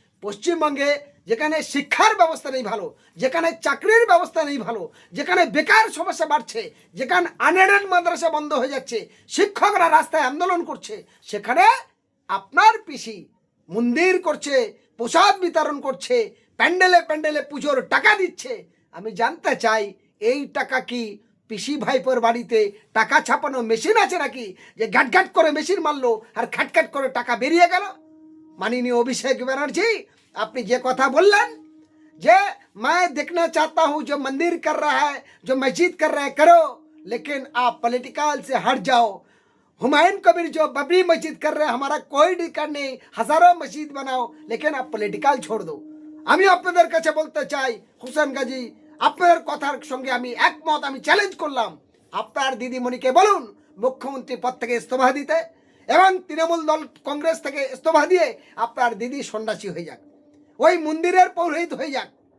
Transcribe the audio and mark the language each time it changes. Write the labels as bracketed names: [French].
[Bangla] পশ্চিমবঙ্গে যেখানে শিক্ষার ব্যবস্থা নেই ভালো, যেখানে চাকরির ব্যবস্থা নেই ভালো, যেখানে বেকার সমস্যা বাড়ছে, যেখানে আনএডেড মাদ্রাসা বন্ধ হয়ে যাচ্ছে, শিক্ষকরা রাস্তায় আন্দোলন করছে, সেখানে আপনার পিসি মন্দির করছে, প্রসাদ বিতরণ করছে, প্যান্ডেলে প্যান্ডেলে পুজোর টাকা দিচ্ছে। আমি জানতে চাই, এই টাকা কি পিসি ভাইপোর বাড়িতে টাকা ছাপানো মেশিন আছে নাকি, যে ঘাট করে মেশিন মারলো আর খাটখাট করে টাকা বেরিয়ে গেল? [Hindi] माननीय अभिषेक बनर्जी, आपने ये कथा बोलन जे मैं देखना चाहता हूँ जो मंदिर कर रहा है, जो मस्जिद कर रहा है, करो, लेकिन आप पॉलिटिकल से हट जाओ। हुमायूं कबीर जो बबरी मस्जिद कर रहे हैं, हमारा कोई दिक्कत नहीं, हजारों मस्जिद बनाओ, लेकिन आप पॉलिटिकल छोड़ दो। [Bangla] আমি আপনাদের কাছে বলতে চাই, হোসেন গাজী, আপনাদের কথার সঙ্গে আমি একমত, আমি চ্যালেঞ্জ করলাম, আপনার দিদিমণিকে বলুন মুখ্যমন্ত্রী পদ থেকে ইস্তফা দিতে, এবং তৃণমূল দল কংগ্রেস থেকে ইস্তফা দিয়ে আপনার দিদি সন্ন্যাসী হয়ে যাক, ওই মন্দিরের পৌরোহিত হয়ে যাক।